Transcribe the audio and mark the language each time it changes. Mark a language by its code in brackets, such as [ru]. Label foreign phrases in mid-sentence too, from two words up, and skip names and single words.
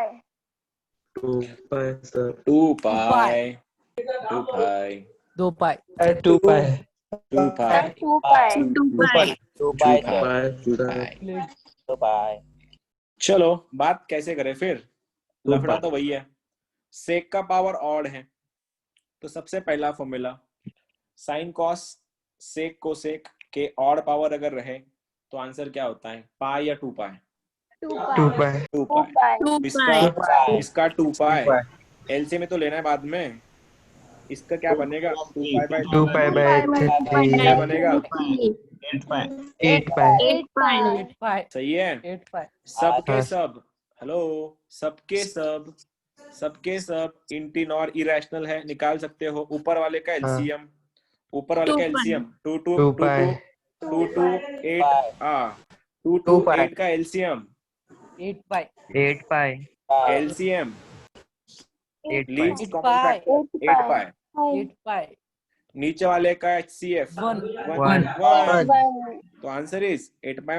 [en] 2 pi, sir. 2 pi 2 pi 2 pi. 2 pi. 2 pi 2 pi. [hi] 2 pi चलो बात कैसे करें फिर लफड़ा तो वही है सेक का पावर ऑड है तो सबसे पहला फॉर्मूला [en] sine cos sec [hi] को सेक के [en] odd power [hi] अगर रहे तो आंसर क्या होता है पाई या 2 पाई [en] 2 2 pi. [hi] 2 पाई इसका 2 पाई एलसीएम में तो लेना है बाद में इसका क्या बनेगा [en] 2 pi by 3. [hi] क्या बनेगा [en] 8 pi 8 pi. 8 pi. [hi] सही है [en] 8 pi. [hi] सबके सब हेलो सबके सब इंटीन और इरेशनल है निकाल सकते हो ऊपर वाले का एलसीएम 2 [en] 2 pi. [hi] 2 to 8 का एलसीएम [en] 8 pi. 8 pi. [hi] एलसीएम [en] 8 pi. लीस्ट 8 कॉमन pi. factor 8 pi. 8 pi. [hi] नीचे वाले का HCF 1. 1. 1. तो [en] answer is [hi] 8 पाई